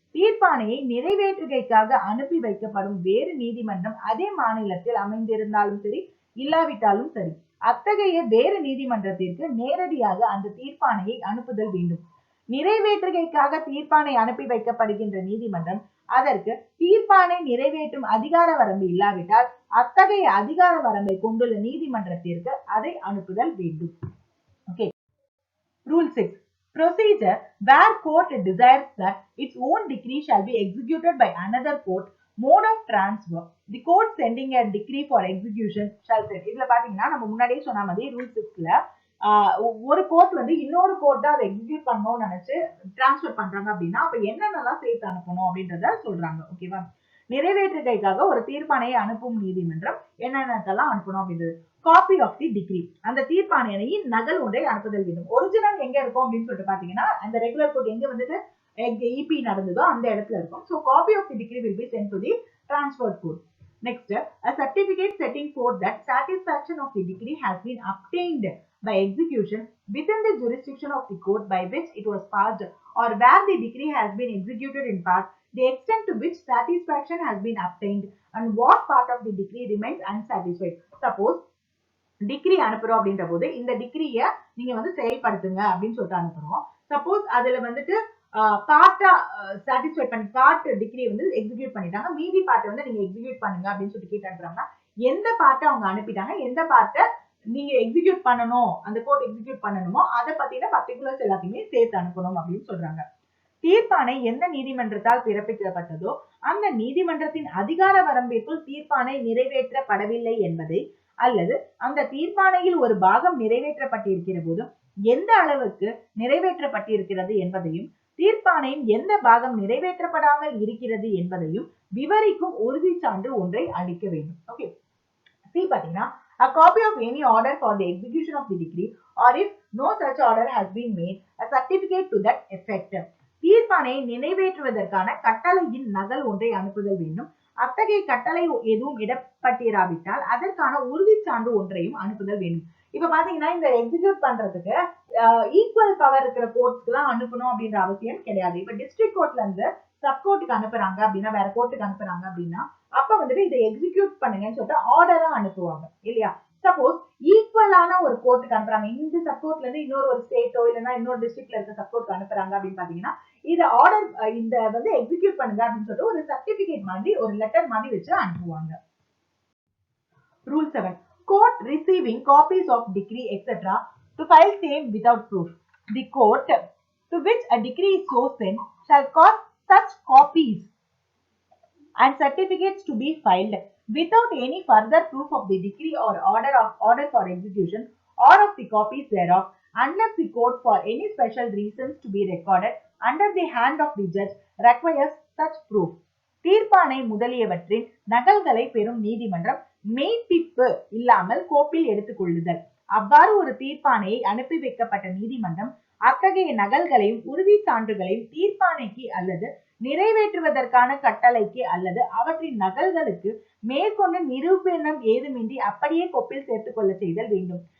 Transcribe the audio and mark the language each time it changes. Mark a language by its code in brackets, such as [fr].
[ta] தீர்ப்பாணையை நிறைவேற்றுகைக்காக அனுப்பி வைக்கப்படும் வேறு நீதிமன்றம் அதே மாநிலத்தில் அமைந்திருந்தாலும் சரி இல்லாவிட்டாலும் சரி அத்தகைய வேறு நீதிமன்றத்திற்கு நேரடியாக அந்த தீர்ப்பாணையை அனுப்புதல் வேண்டும். நிறைவேற்றுகைக்காக தீர்ப்பாணை அனுப்பி வைக்கப்படுகின்ற நீதிமன்றம் அதற்கு தீர்ப்பாணை நிறைவேற்றும் அதிகார வரம்பு இல்லாவிட்டால் அத்தகைய அதிகார வரம்பை கொண்டுள்ள நீதிமன்றத்திற்கு அதை அனுப்புதல் வேண்டும். [en] Okay. Rule 6. Procedure where court desires that its own decree shall be executed by another court. Mode of transfer. The court sending a decree for execution shall set. [ta] இதுல பாத்தீங்கன்னா நம்ம முன்னாடியே சொன்ன மாதிரி ரூல் 6ல ஒரு கோர்ட் வந்து இன்னொரு கோர்ட் தான் அதை எக்ஸிக்யூட் பண்ணணும்னு நினைச்சு டிரான்ஸ்பர் பண்றாங்க அப்படின்னா அப்ப என்னென்னலாம் சேர்த்து அனுப்பணும் அப்படின்றத சொல்றாங்க. ஓகேவா? நிறைவேற்றுகைக்காக ஒரு தீர்ப்பாணையை அனுப்பும் நீதிமன்றம் என்னென்னலாம் அனுப்பணும் அப்படின்றது. காப்பி ஆஃப் தி டிகிரி, அந்த தீர்ப்பாணையின் நகல் ஒன்றை அனுப்புதல் வேண்டும். ஒரிஜினல் எங்க இருக்கும் அப்படின்னு சொல்லிட்டு பாத்தீங்கன்னா அந்த ரெகுலர் கோர்ட் எங்க வந்துட்டு இபி நடந்ததோ அந்த இடத்துல இருக்கும். [en] So copy of the decree will be sent to the transferred court. Next, a certificate setting forth that satisfaction of the decree has been obtained by execution within the jurisdiction of the court by which it was passed or where the decree has been executed in part, the extent to which satisfaction has been obtained and what part of the decree remains unsatisfied. [ta] Suppose degree அனுப்புறோம் அப்படின்ற போது இந்த டிகிரிய நீங்க வந்து செயல்படுத்துங்க அப்படின்னு சொல்லிட்டு அனுப்புறோம். Suppose அதுல வந்துட்டு பார்ட்டா சாட்டிஸ்ஃபை பண்ணி பார்ட் டிகிரி வந்து எக்ஸிக்யூட் பண்ணிட்டாங்க, மீதி பார்ட்டை வந்து நீங்க எக்ஸிக்யூட் பண்ணுங்க அப்படின்னு சொல்லிட்டு கேட்டு அனுப்புறாங்கன்னா எந்த பார்ட்டை அவங்க அனுப்பிட்டாங்க, எந்த பார்ட்டை நீங்க எக்ஸிக்யூட் பண்ணணும், அந்த கோர்ட் எக்ஸிக்யூட் பண்ணணுமோ அதை பத்தின பர்டிகுலர்ஸ் எல்லாத்தையுமே சேர்த்து அனுப்பணும் அப்படின்னு சொல்றாங்க. தீர்ப்பாணை எந்த நீதிமன்றத்தால் பிறப்பிக்கப்பட்டதோ அந்த நீதிமன்றத்தின் அதிகார வரம்பிற்குள் தீர்ப்பாணை நிறைவேற்றப்படவில்லை என்பதை அல்லது அந்த தீர்ப்பாணையில் ஒரு பாகம் நிறைவேற்றப்பட்டிருக்கிற போது எந்த அளவுக்கு நிறைவேற்றப்பட்டிருக்கிறது என்பதையும் தீர்ப்பாணையின் எந்த பாகம் நிறைவேற்றப்படாமல் இருக்கிறது என்பதையும் விவரிக்கும் உறுதி சான்று ஒன்றை அளிக்க வேண்டும். ஓகே, பாத்தீங்கன்னா [en] a copy of any order for the execution of the decree or if no such order has been made, a certificate to that effect. [ta] தீர்ப்பாணையை நிறைவேற்றுவதற்கான கட்டளையின் நகல் ஒன்றை அனுப்புதல் வேண்டும். அத்தகைய கட்டளை எதுவும் இடப்பட்டிராவிட்டால் அதற்கான உறுதி சான்று ஒன்றையும் அனுப்புதல் வேண்டும். இப்ப பாத்தீங்கன்னா இந்த எக்ஸிக்யூட் பண்றதுக்கு ஈக்குவல் பவர் இருக்கிற கோர்ட்ஸ்க்கு தான் அனுப்பணும் அப்படின்ற அவசியம் கிடையாது. இப்ப டிஸ்ட்ரிக்ட் கோர்ட்ல இருந்து சப் கோர்ட்டுக்கு அனுப்புறாங்க அப்படின்னா, வேற கோர்ட்டுக்கு அனுப்புறாங்க அப்படின்னா அப்ப வந்துட்டு இதை எக்ஸிக்யூட் பண்ணுங்கன்னு சொல்லிட்டு ஆர்டரா அனுப்புவாங்க இல்லையா? சப்போஸ் ஈக்குவலான ஒரு கோர்ட்டுக்கு அனுப்புறாங்க, இந்த சப் கோர்ட்ல இருந்து இன்னொரு ஒரு ஸ்டேட்டோ இல்லைன்னா இன்னொரு டிஸ்ட்ரிக்ட்ல இருக்க சப் கோர்ட்டுக்கு அனுப்புறாங்க அப்படின்னு பாத்தீங்கன்னா இத ஆர்டர் இந்த வந்து எக்ஸிக்யூட் பண்ணுங்க அப்படின்னு சொல்லிட்டு ஒரு சர்டிபிகேட் மாதிரி ஒரு லெட்டர் மாதிரி வச்சு அனுப்புவாங்க. [en] Rule 7. Court receiving copies of decree etc. to file same without proof. The court to which a decree is so sent shall cause such copies and certificates to be filed without any further proof of the decree or order for execution or of the copies thereof, unless the court for any special reasons to be recorded under the hand of the judge requires such proof. [ta] தீர்ப்பாணை முதலியவற்றின் நகல்களை பெறும் நீதிமன்றம் மெய்ப்பிப்பு இல்லாமல் கோப்பில் எடுத்துக் கொள்ளுதல். அவ்வாறு ஒரு தீர்ப்பாணையை அனுப்பி வைக்கப்பட்ட நீதிமன்றம் அத்தகைய நகல்களையும் உறுதி சான்றுகளையும் தீர்ப்பாணைக்கு அல்லது நிறைவேற்றுவதற்கான கட்டளைக்கு அல்லது அவற்றின் நகல்களுக்கு மேற்கொண்டு நிரூபணம் ஏதுமின்றி அப்படியே கோப்பில் சேர்த்துக் கொள்ள செய்தல் வேண்டும்.